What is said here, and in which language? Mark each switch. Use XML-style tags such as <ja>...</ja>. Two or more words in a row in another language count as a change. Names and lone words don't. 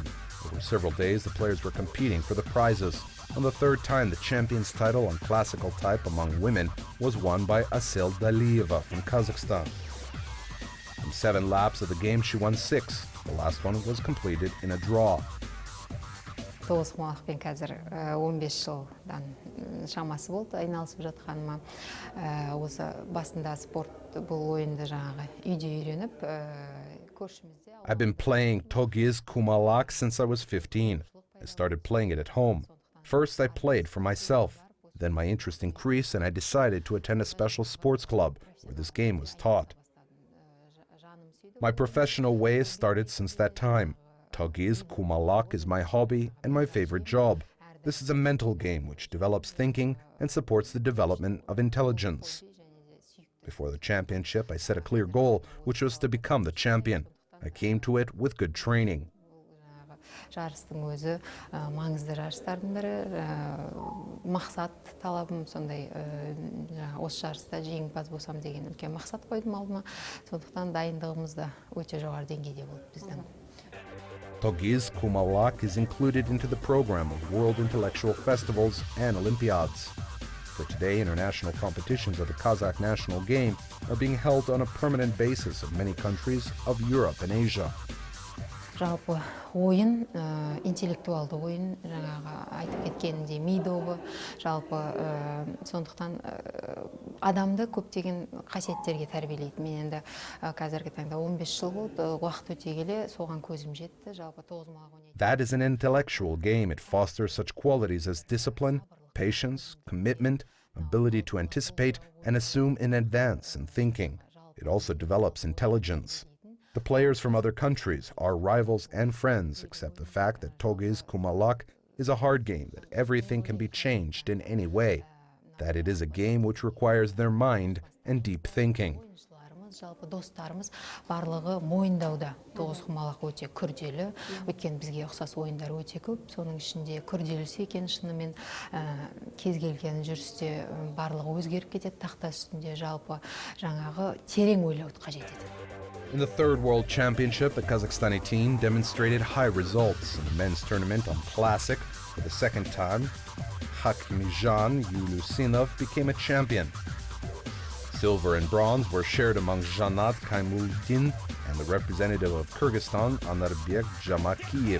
<en>Over several days, the players were competing for the prizes. On the third time, the champion's title on classical type among women was won by Asel Dalieva from Kazakhstan. From 7 laps of the game, she won 6. The last one was completed in a draw.</en> <kk>Тоғыз құмалақпен қазір 15 жылдан шамасы болды айналысып жатқаныма. Осы басында спорт бұл ойынды жаңағы үйде үйреніп көршімізде.</kk> <en>I've been playing Togyz kumalak since I was 15. I started playing it at home. First, I played for myself. Then my interest increased and I decided to attend a special sports club where this game was taught. My professional way started since that time. Togyz kumalak is my hobby and my favorite job. This is a mental game which develops thinking and supports the development of intelligence. Before the championship, I set a clear goal, which was to become the champion. I came to it with good training.</en> <kk>Жарыстың өзі маңызды жарыстардың бірі, мақсат талабым сондай, осы жарыста жеңімпаз болсам деген үлкен мақсат қойдым алдыма. Сондықтан дайындығымыз да өте жоғары деңгейде болды біздің.</kk> <en>Togyz kumalak is included into the program of World Intellectual Festivals and Olympiads. For today, international competitions of the Kazakh national game are being held on a permanent basis in many countries of Europe and Asia.</en> <kk>Жалпы ойын, интеллектуалды ойын, жаңағы айтып кеткенімде ми добы, жалпы сондықтан адамды көптеген қасиеттерге тәрбиелейді. Мен енді қазіргі таңда 15 жыл болды, уақыт өте келе соған көзім жетті. Жалпы 9 ойнайды.</kk> <en>That is an intellectual game. It fosters such qualities as discipline, patience, commitment, ability to anticipate and assume in advance in thinking. It also develops intelligence. The players from other countries are rivals and friends, except the fact that Togyz kumalak is a hard game, that everything can be changed in any way, that it is a game which requires their mind and deep thinking.</en> <kk>Жалпы достарымыз барлығы мойындауда. Тоғыз құмалақ өте күрделі, өйткені бізге ұқсас ойындар өте көп. Соның ішінде күрделісі екен шынымен кез келген жүрісте барлығы өзгеріп кетеді, тақта үстінде жалпы жаңағы терең ойлауды қажет етеді.</kk> <en>In the third World Championship, the Kazakhstani team demonstrated high results. In the men's tournament on Classic, for the second time, Hakimijan Yulusinov became a champion. Silver and bronze were shared among Janat Kaimuldin and the representative of Kyrgyzstan, Anarbek Jamakiyev.</en>